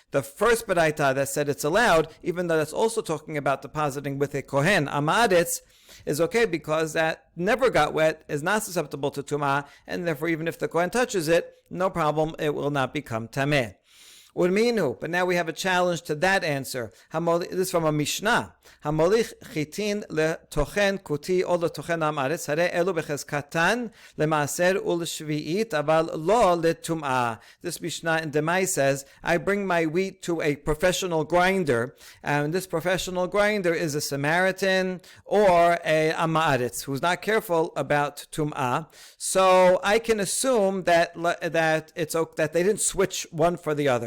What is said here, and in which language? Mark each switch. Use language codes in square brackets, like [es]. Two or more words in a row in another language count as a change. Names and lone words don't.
[en] The first baraita that said it's allowed, even though that's also talking about depositing with a [he] כהן עמי הארץ, [en] is okay because that never got wet, is not susceptible to tumah, and therefore even if the kohen touches it, no problem, it will not become tameh. Urminu, but now we have a challenge to that answer. This is from a Mishnah. [he] המוליך חטין לטוחן כותי or לטוחן עמי הארץ הרי אלו בחזקתן למעשר ולשביעית אבל לא לטומאה. [en] This Mishnah in Demai says, I bring my wheat to a professional grinder, and this professional grinder is a Samaritan or a [he] עמי הארץ [en] who's not careful about tum'ah. So I can assume that they didn't switch one for the other.